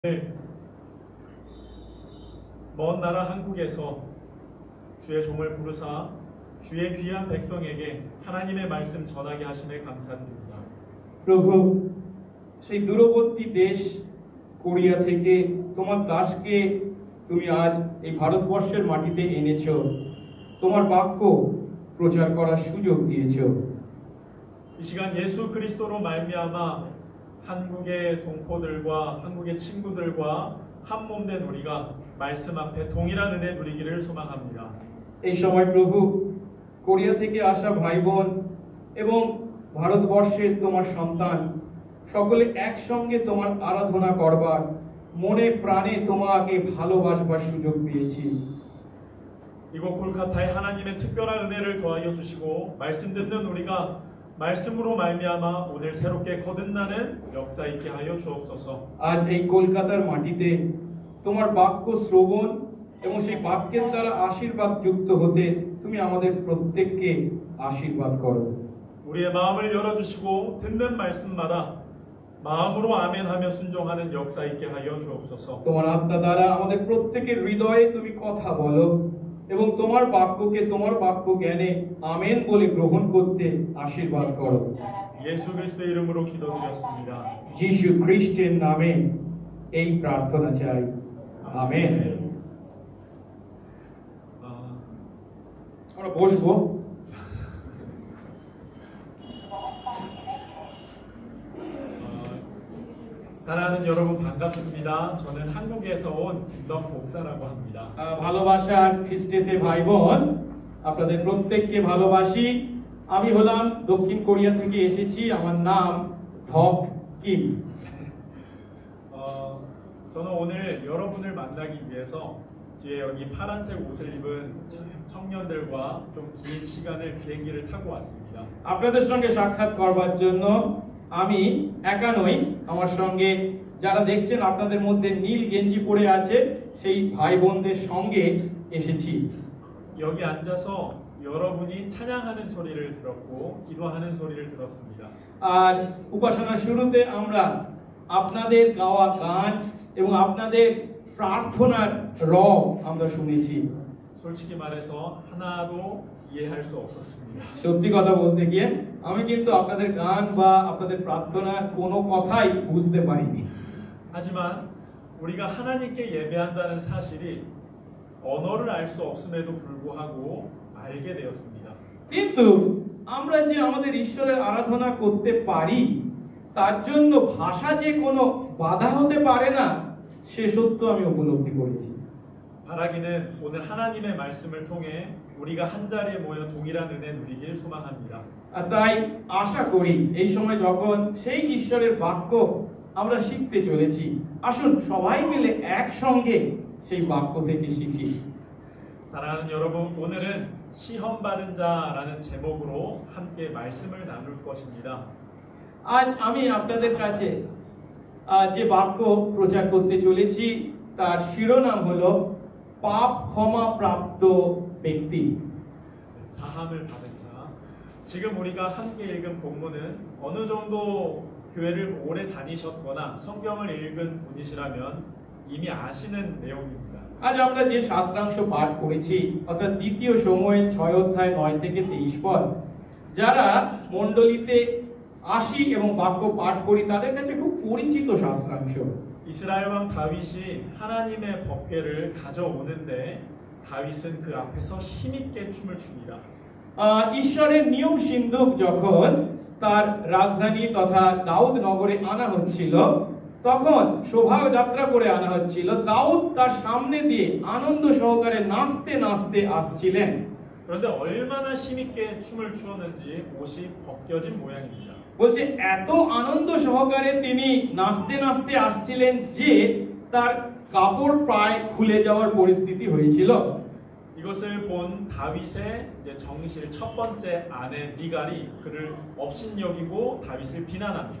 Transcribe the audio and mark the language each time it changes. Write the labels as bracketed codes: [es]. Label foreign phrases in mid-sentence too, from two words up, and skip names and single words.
[ko] 먼 나라 한국에서 주의 종을 부르사 주의 귀한 백성에게 하나님의 말씀 전하게 하심에 감사드립니다. [bn] প্রভু সেই দূরবর্তী দেশ কোরিয়া থেকে তোমার দাসকে তুমি আজ এই ভারতবর্ষের মাটিতে এনেছো, তোমার বাক্য প্রচার করার সুযোগ দিয়েছো। [ko] 이 시간 예수 그리스도로 말미암아 한국의 동포들과 한국의 친구들과 한 몸된 우리가 말씀 앞에 동일한 은혜 누리기를 소망합니다. [bn] এই সময় প্রভু কোরিয়া থেকে আসা ভাই বোন এবং ভারতবর্ষের তোমার সন্তান সকলে একসঙ্গে তোমার আরাধনা করবার মনে প্রাণে তোমাকে ভালোবাসবার সুযোগ পেয়েছি। [ko] 이곳 콜카타에 하나님의 특별한 은혜를 더하여 주시고 말씀 듣는 우리가 말씀으로 말미암아 오늘 새롭게 거듭나는 역사 있게 하여 주옵소서. [bn] আজ এই কলকাতার মাটিতে তোমার বাক্য শ্রবণ এবং সেই বাক্যের দ্বারা আশীর্বাদ যুক্ত হতে তুমি আমাদের প্রত্যেককে আশীর্বাদ করো। [ko] 우리의 마음을 열어 주시고 듣는 말씀마다 마음으로 아멘하며 순종하는 역사 있게 하여 주옵소서. [bn] তোমার আত্মা দ্বারা আমাদের প্রত্যেকের হৃদয়ে তুমি কথা বলো এবং তোমার বাক্যকে তোমার বাক্য জ্ঞানে আমেন বলে গ্রহণ করতে আশীর্বাদ করো। [ko] 예수 그리스도의 이름으로 기도드렸습니다. [bn] যিশু খ্রিস্টের নামে এই প্রার্থনা চাই, আমেন। আমরা বসবো। [ko] 사랑하는 여러분 반갑습니다. 저는 한국에서 온 김덕 목사라고 합니다. [bn] ভালোবাসার খ্রিস্টেতে ভাই বোন, আপনাদের প্রত্যেককে ভালোবাসি। আমি হলাম দক্ষিণ কোরিয়া থেকে এসেছি, আমার নাম 덕 김। [ko] 저는 오늘 여러분을 만나기 위해서 뒤에 여기 파란색 옷을 입은 청년들과 좀 긴 시간을 비행기를 타고 왔습니다. [bn] আপনাদের সঙ্গে সাক্ষাৎ করবার জন্য আমি একা নই, আমার সঙ্গে যারা দেখছেন আপনাদের মধ্যে নীল গেঞ্জি পরে আছে সেই ভাই বোনদের সঙ্গে এসেছি। [ko] 여기 앉아서 여러분이 찬양하는 소리를 들었고 기도하는 소리를 들었습니다. [bn] আর উপাসনার শুরুতে আমরা আপনাদের গাওয়া গান এবং আপনাদের প্রার্থনার রব আমরা শুনেছি। [ko] 솔직히 말해서 하나도 이해할 수 없었습니다. [bn] সত্যি কথা বলতে গিয়ে আমি কিন্তু আপনাদের গান বা আপনাদের প্রার্থনার কোনো কথাই বুঝতে পারিনি। [ko] 하지만 우리가 하나님께 예배한다는 사실이 언어를 알 수 없음에도 불구하고 알게 되었습니다. [bn] কিন্তু আমরা যে আমাদের ঈশ্বরের আরাধনা করতে পারি তার জন্য ভাষা যে কোনো বাধা হতে পারে না সে সত্য আমি উপলব্ধি করেছি। [ko] 바라기는 오늘 하나님의 말씀을 통해 우리가 한 자리에 모여 동일한 은혜 누리길 소망합니다. [bn] তাই আশা করি এই সময় যখন সেই ঈশ্বরের বাক্য আমরা শিখতে চলেছি, আসুন সবাই মিলে একসঙ্গে সেই বাক্য থেকে শিখি। [ko] 사랑하는 여러분, 오늘은 시험 받은 자라는 제목으로 함께 말씀을 나눌 것입니다. [bn] আজ আমি আপনাদের কাছে যে বাক্য প্রচার করতে চলেছি তার শিরোনাম হলো পাপ ক্ষমা প্রাপ্ত ব্যক্তি। [ko] 사함을 받은 자. 지금 우리가 함께 읽은 본문은 어느 정도 교회를 오래 다니셨거나 성경을 읽은 분이시라면 이미 아시는 내용입니다. [bn] আজ আমরা যে শাস্ত্রাংশ পাঠ করেছি অর্থাৎ দ্বিতীয় সময়ের 6 অধ্যায় 9 থেকে 23 পদ, যারা মণ্ডলীতে আসি এবং বাক্য পাঠ করি তাদের কাছে খুব পরিচিত শাস্ত্রাংশ। [ko] 이스라엘 왕 다윗이 하나님의 법궤를 가져오는데 다윗은 그 앞에서 힘있게 춤을 춥니다. [bn] ঈশ্বরের নিয়ম সিন্ধুক যখন তার রাজধানী তথা দাউদ নগরে আনা হচ্ছিল, তখন শোভাযাত্রা করে আনা হচ্ছিল, দাউদ তার সামনে দিয়ে আনন্দ সহকারে নাচতে নাচতে আসছিলেন। [ko] 그런데 얼마나 힘있게 춤을 추었는지 옷이 벗겨진 모양입니다. [bn] বলছে এত 아নন্দ সহকারে তিনি নাচতে নাচতে আসছিলেন যে তার কাপড় প্রায় খুলে যাওয়ার পরিস্থিতি হয়েছিল। [ko] 이것을 본 다윗의 이제 정실 첫 번째 아내 미갈이 그를 업신여기고 다윗을 비난합니다.